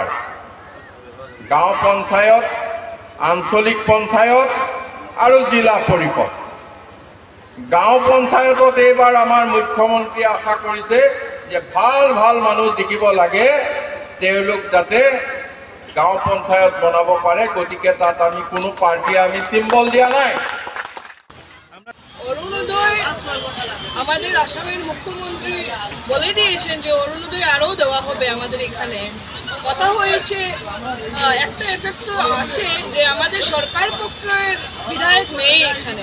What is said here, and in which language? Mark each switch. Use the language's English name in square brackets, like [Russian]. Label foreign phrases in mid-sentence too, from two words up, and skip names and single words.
[Assamese] গাঁও পঞ্চায়ত, আঞ্চলিক পঞ্চায়ত আৰু জিলা পৰিষদ। গাঁও পঞ্চায়তত এইবাৰ আমাৰ মুখ্যমন্ত্ৰীয়ে আশা কৰিছে যে ভাল ভাল মানুহ দেখিব লাগে, তেওঁলোক যাতে গাঁও পঞ্চায়ত বনাব পারে। গতিকে তাত আমি কোনো পার্টি আমি সিম্বল দিয়া নাই। [Bangla] অরুণোদয় আমাদের আসামের মুখ্যমন্ত্রী বলে দিয়েছেন যে অরুণোদয় আরও দেওয়া হবে আমাদের এখানে। কথা হয়েছে, একটা এফেক্ট তো আছে যে আমাদের সরকার পক্ষের বিধায়ক নেই এখানে।